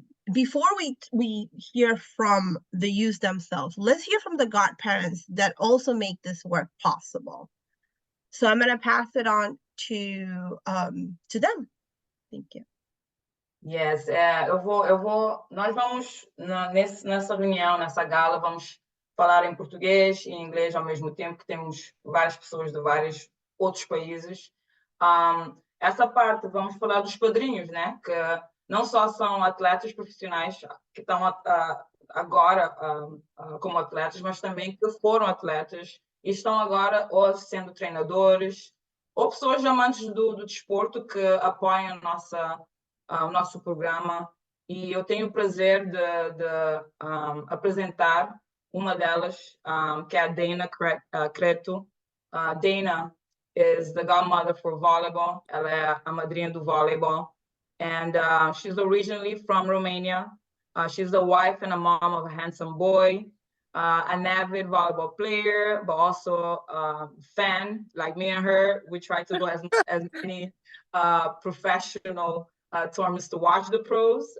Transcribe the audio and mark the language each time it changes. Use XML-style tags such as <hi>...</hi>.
<en>Before we hear from the youth themselves, let's hear from the godparents that also make this work possible. So I'm going to pass it on to them. Thank you.</en> <pt>Yes, nós vamos, nessa reunião, nessa gala, vamos falar em português e em inglês ao mesmo tempo, que temos várias pessoas de vários outros países. Essa parte, vamos falar dos padrinhos, né? Que não só são atletas profissionais que estão agora como atletas, mas também que foram atletas e estão agora ou sendo treinadores, ou pessoas amantes do desporto que apoiam o nosso programa. E eu tenho o prazer de apresentar uma delas, que é a Dana Creto.</pt> <en>Dana is the godmother for volleyball.</en> <pt>Ela é a madrinha do volleyball.</pt> <en>And she's originally from Romania. She's the wife and a mom of a handsome boy, an avid volleyball player, but also a fan like me and her. We try to go as many professional tournaments to watch the pros.</en>